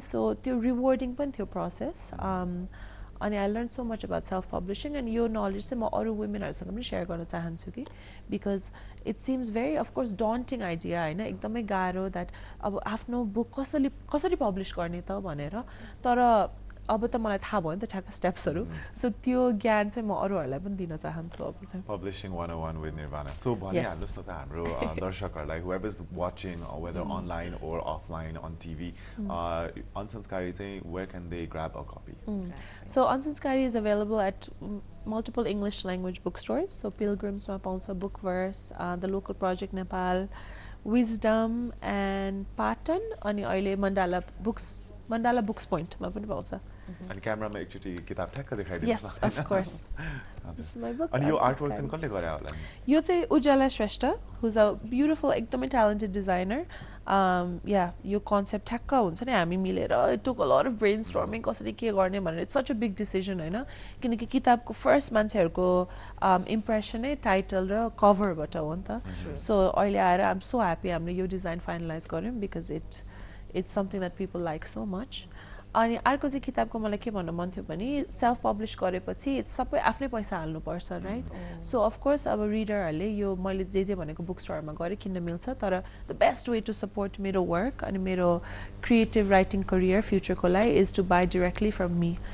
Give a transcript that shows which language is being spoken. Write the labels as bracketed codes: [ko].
[ne] So त्यो rewarding पनि थियो प्रोसेस. अनि [en] I learn so much about self publishing [ne] and यो नलेज चाहिँ म अरू वुमेनहरुसँग पनि सेयर गर्न चाहन्छु कि [en] because it seems very of course daunting idea [ne] होइन, एकदमै गाह्रो द्याट अब आफ्नो बुक कसरी पब्लिस गर्ने त भनेर. तर अब त मलाई थाहा भयो नि त ठ्याक्क स्टेप्सहरु. सो त्यो ज्ञान चाहिँ म अरूहरुलाई पनि दिन चाहन्छु अब चाहिँ. [en] Publishing 101 with Nirvana. So [ne] भनिहाल्नुस् न त हाम्रो दर्शकहरुलाई, [en] whoever is watching whether online or offline on TV, Unsanskari चाहिँ where can they grab a copy? So Unsanskari is available at multiple English language bookstores. [ne] So Pilgrims ma paउँछ, Bookverse, the local project Nepal, Wisdom and Patan, अनि अहिले Mandala Books Point मा पनि पाउँछ. अनि क्यामेरामा एकचोटी किताब ठ्याक्क देखाइदिनुस्. [en] Yes, of course. This is my book. [ne] अनि यो आर्टवर्क चाहिँ कसले गरे होला? यो चाहिँ Ujjala Shrestha, [en] who's a beautiful, [ne] एकदमै talented designer. यो कन्सेप्ट ठ्याक्क हुन्छ नि हामी मिलेर [en] it took a lot of brainstorming [ne] कसरी के गर्ने भनेर. [en] It's such a big decision [ne] हैन, किनकि किताबको फर्स्ट मान्छेहरुको इम्प्रेसन नै टाइटल र कभरबाट हो नि त. [en] so अहिले आएर I'm so happy [ne] हामीले यो डिजाइन फाइनलाइज गर्यौं [en] because it's something that people like so much. [ne] अनि अर्को चाहिँ किताबको मलाई के भन्न मन थियो भने सेल्फ पब्लिश गरेपछि सबै आफ्नै पैसा हाल्नु पर्छ राइट. सो अफ कोर्स अब रिडरहरुले यो मैले जे भनेको बुक स्टोरमा गरे किन्न मिल्छ, तर [en] the best way to support [ne] मेरो वर्क अनि मेरो क्रिएटिभ राइटिङ करियर फ्युचरको लागि [en] Is to buy directly from me.